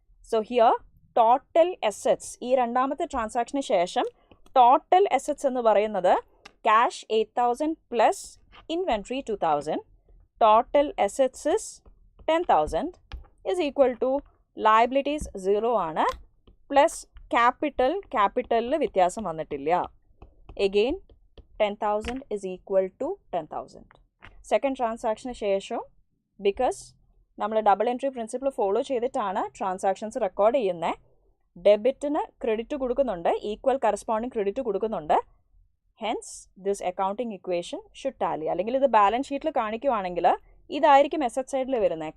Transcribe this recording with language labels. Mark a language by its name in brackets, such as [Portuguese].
[Malayalam] So here total assets, ഈ രണ്ടാമത്തെ ട്രാൻസാക്ഷന് ശേഷം ടോട്ടൽ അസറ്റ്സ് എന്ന് പറയുന്നത് cash 8,000 plus inventory 2,000. [English] total assets is 10,000 is equal to liabilities 0 ആണ്, [Malayalam] പ്ലസ് ക്യാപിറ്റലിൽ വ്യത്യാസം വന്നിട്ടില്ല. [English] Again 10,000 is equal to 10,000. [Malayalam] Second ട്രാൻസാക്ഷന് ശേഷം ബിക്കോസ് നമ്മൾ ഡബിൾ എൻട്രി പ്രിൻസിപ്പിൾ ഫോളോ ചെയ്തിട്ടാണ് ട്രാൻസാക്ഷൻസ് റെക്കോർഡ് ചെയ്യുന്നത്. ഡെബിറ്റിന് ക്രെഡിറ്റ് കൊടുക്കുന്നുണ്ട്, ഈക്വൽ കറസ്പോണ്ടിങ് ക്രെഡിറ്റ് കൊടുക്കുന്നുണ്ട്. [English] Hence this accounting equation should tally. [Malayalam] അല്ലെങ്കിൽ ഇത് ബാലൻസ് ഷീറ്റിൽ കാണിക്കുവാണെങ്കിൽ ഇതായിരിക്കും അസറ്റ് സൈഡിൽ വരുന്നത്.